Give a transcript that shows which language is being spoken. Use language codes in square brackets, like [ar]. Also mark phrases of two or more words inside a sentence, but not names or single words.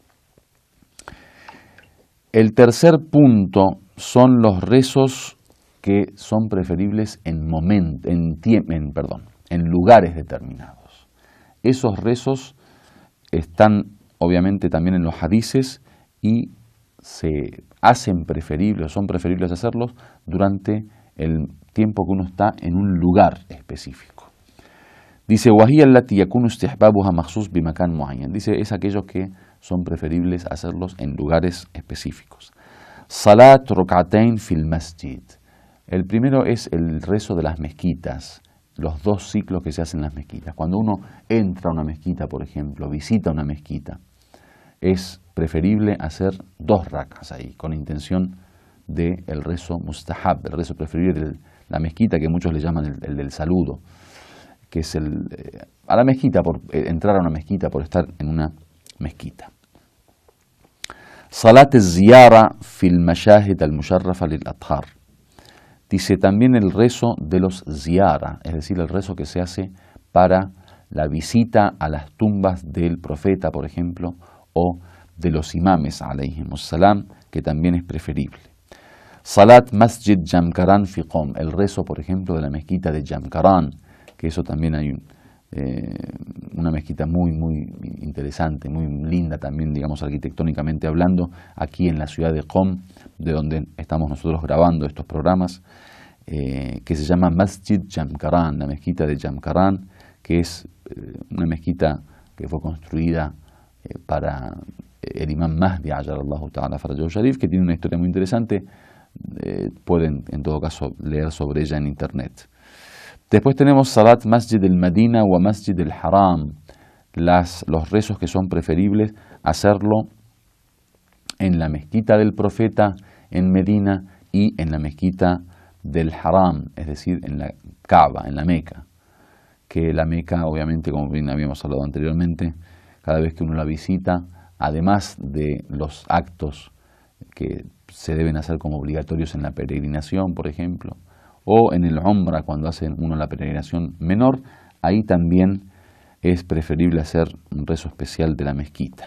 [es] El tercer punto son los rezos que son preferibles en lugares determinados. Esos rezos están obviamente también en los hadices y se hacen preferibles, son preferibles hacerlos durante el tiempo que uno está en un lugar específico. Dice, [ar] وَهِيَ الَّتِي يَكُونُ اسْتِحْبَابُهَا مَخْصُوص بِمَكَانٍ مُعَيَّنٍ. [es] Dice, es aquellos que son preferibles hacerlos en lugares específicos. [ar] صلاة ركعتين في المسجد. [es] El primero es el rezo de las mezquitas, los 2 ciclos que se hacen en las mezquitas. Cuando uno entra a una mezquita, por ejemplo, visita una mezquita, es preferible hacer 2 rakas ahí, con intención del rezo mustahab, el rezo preferible de la mezquita, que muchos le llaman el del saludo, que es a la mezquita, por entrar a una mezquita, por estar en una mezquita. [ar] صلاة الزيارة في المشاهد المشرفة للآثار. [es] Dice también el rezo de los ziyara, es decir, el rezo que se hace para la visita a las tumbas del profeta, por ejemplo, o de los imames, [ar] عليهم السلام, [es] que también es preferible. [ar] صلاة مسجد جمكران في قم, [es] el rezo, por ejemplo, de la mezquita de Jamkaran, que eso también hay una mezquita muy interesante, muy linda también, digamos, arquitectónicamente hablando, aquí en la ciudad de Qom, de donde estamos nosotros grabando estos programas, que se llama Masjid Jamkaran, la mezquita de Jamkaran, que es una mezquita que fue construida para el imam Mahdi, [ar] عجل الله تعالى فرجه الشريف, [es] que tiene una historia muy interesante. Pueden en todo caso leer sobre ella en internet. Después tenemos [ar] صلاة مسجد المدينة [es] o Masjid al-Haram, los rezos que son preferibles hacerlo en la mezquita del profeta en Medina y en la mezquita del Haram, es decir, en la Kaaba, en la Meca, que la Meca, obviamente, como bien habíamos hablado anteriormente, cada vez que uno la visita, además de los actos que se deben hacer como obligatorios en la peregrinación, por ejemplo, o en el Umrah cuando hace uno la peregrinación menor, ahí también es preferible hacer un rezo especial de la mezquita.